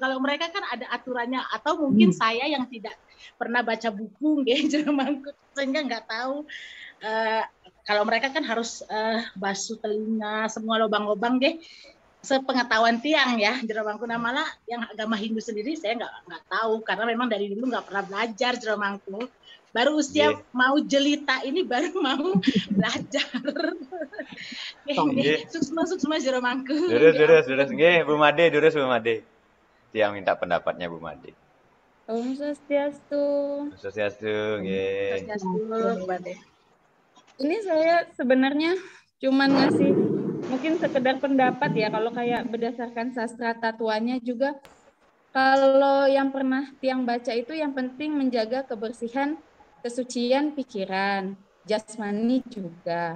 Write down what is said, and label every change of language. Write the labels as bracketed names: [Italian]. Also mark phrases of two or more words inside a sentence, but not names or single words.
[Indonesian] Kalau mereka kan ada aturannya, atau mungkin saya yang tidak pernah baca buku, Mangku, sehingga nggak tahu Kalau mereka kan harus basuh telinga, semua lubang-lubang deh. Sepengetahuan tiang ya, Jeromangku. Nah malah yang agama Hindu sendiri saya nggak tahu karena memang dari dulu nggak pernah belajar Jeromangku. Baru usia mau jelita ini baru mau belajar. Sukses Jeromangku. Durus. Nggih, Bu Made, Bu Made. Tiang minta pendapatnya Bu Made. Om Swastiastu. Swastiastu, nggih. Swastiastu, Bu Made. Ini saya sebenarnya cuman ngasih mungkin sekedar pendapat ya, kalau kayak berdasarkan sastra tatuannya juga, kalau yang pernah tiang baca itu yang penting menjaga kebersihan, kesucian pikiran, jasmani juga.